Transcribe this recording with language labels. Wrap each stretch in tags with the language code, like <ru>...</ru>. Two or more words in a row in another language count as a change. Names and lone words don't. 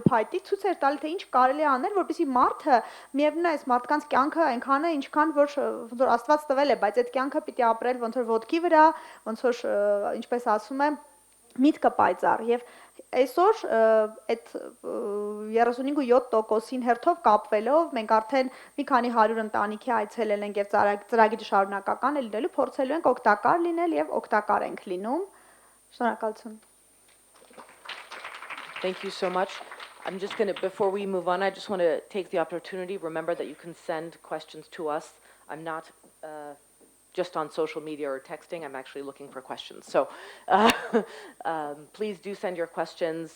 <hy>փայտի ցույց էր տալի, թե ինչ կարելի է անել, որպեսզի մարդը միևնույն է այս մարդկանց կյանքը այնքան է, ինչքան որ ոնց որ Աստված տվել է, բայց այդ կյանքը պիտի ապրել ոնց որ ոտքի վրա, ոնց որ ինչպես ասում եմ միտքը պայծառ եւ այսօր այդ 35.7%-ին հերթով կապվելով մենք արդեն մի քանի 100 ընտանիքի այցելել ենք եւ ծրագիրը շարունակական է լինելու, փորձելու ենք օգտակար լինել եւ օգտակար ենք լինում։ Շնորհակալություն։</hy> <en>Thank you so much. I'm just going to, before we move on, I just want to take the opportunity. Remember that you can send questions to us. I'm not just on social media or texting. I'm actually looking for questions. So please do send your questions.</en>